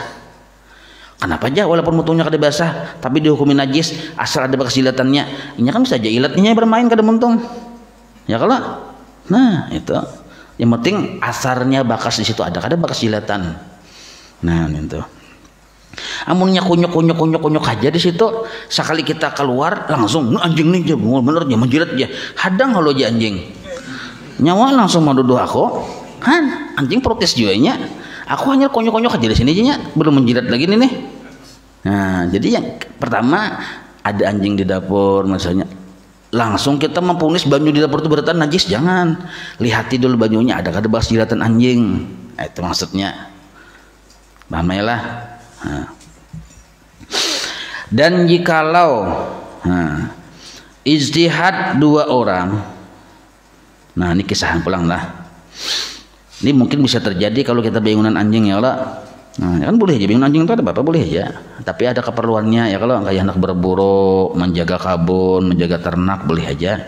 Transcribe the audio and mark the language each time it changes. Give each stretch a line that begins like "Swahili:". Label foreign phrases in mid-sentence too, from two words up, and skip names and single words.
Banjar: Kenapa aja walaupun muntungnya kada basah tapi dihukumi najis asal ada bekas jilatannya? Ini kan bisa aja ilatnya bermain kada muntung. Ya kalau. Nah, itu. Yang penting asarnya bekas di situ ada, kada bekas jilatan. Nah, itu. Amunnya kunyuk aja di situ, sekali kita keluar langsung anjing nih bener dia menjilat dia. Hadang kalau aja anjing. Nyawa langsung menuduh aku, kan anjing protes juga nya. Aku hanya konyok aja di sini aja, belum menjilat lagi nih. Nah, jadi yang pertama ada anjing di dapur misalnya, langsung kita mempunis banyu di dapur itu berarti najis, jangan. Lihati dulu banyunya ada kada bekas jilatan anjing. Nah, itu maksudnya. Pahamailah. Nah. Dan jikalau ijtihad 2 orang. Nah, ini kisahan pulang lah. Ini mungkin bisa terjadi kalau kita bangunan anjing ya Allah. Nah, kan boleh aja bangunan anjing itu ada apa boleh aja. Tapi ada keperluannya ya kalau kayak anak berburu, menjaga kabun, menjaga ternak boleh aja.